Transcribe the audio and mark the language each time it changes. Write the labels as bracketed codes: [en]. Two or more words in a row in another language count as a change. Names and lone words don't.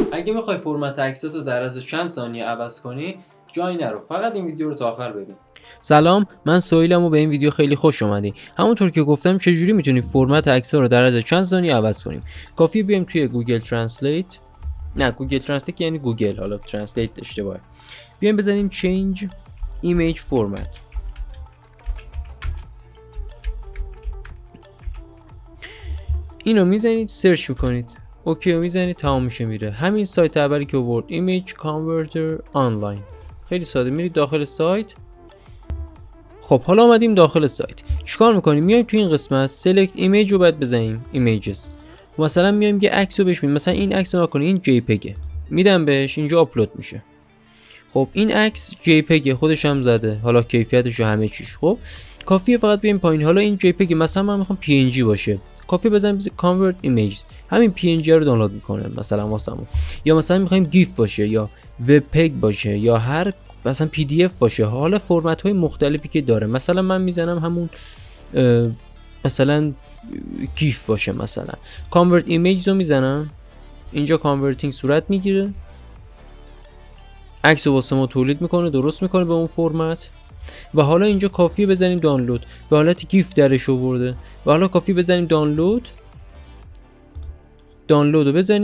[fa] اگه میخوای فرمت عکساتو در از چند ثانیه عوض کنی جایی نرو، فقط این ویدیو رو تا آخر ببین. سلام، من سهیلم و به این ویدیو خیلی خوش اومدی. همونطور که گفتم چجوری میتونیم فرمت عکس‌ها رو در از چند ثانیه عوض کنیم. کافیه بیایم توی گوگل ترنسلیت، نه گوگل ترنسلیت یعنی گوگل، حالا ترنسلیت اشتباهه. بیایم بزنیم [en] change image format. [fa] اینو میزنید، سرچ میکنید، اوکی رو میزنید، تمام میشه میره. همین سایت اولی که آورد [en] image converter online. [fa] خیلی ساده، میرید داخل سایت. خب حالا اومدیم داخل سایت. چیکار میکنیم؟ میایم تو این قسمت [en] select image [fa] رو باید بزنیم images. مثلا میایم یه عکس رو بهش میدیم، مثلا این عکس رو نکنید، این جی پگ میدم بهش، اینجا آپلود میشه. خب این عکس جی پگ خودش هم زده، حالا کیفیتش و همه چیش. خب کافیه فقط بیایم پایین. حالا این جی پگ مثلا من میخوام پی ان جی باشه، کافیه بزنیم [en] convert images، [fa] همین پی ان جی رو دانلود میکنه مثلا واسمون. یا مثلا میخوایم گیف باشه یا وب پگ باشه یا هر مثلا پی دی اف باشه، حالا فرمت های مختلفی که داره. مثلا من میزنم همون مثلا گیف باشه، مثلا [en] convert images [fa] رو میزنم، اینجا converting صورت میگیره، عکس واسه ما تولید میکنه، درست میکنه به اون فرمت. و حالا اینجا کافیه بزنیم دانلود، به حالت گیف درش آورده. و حالا کافیه بزنیم دانلود رو بزنیم.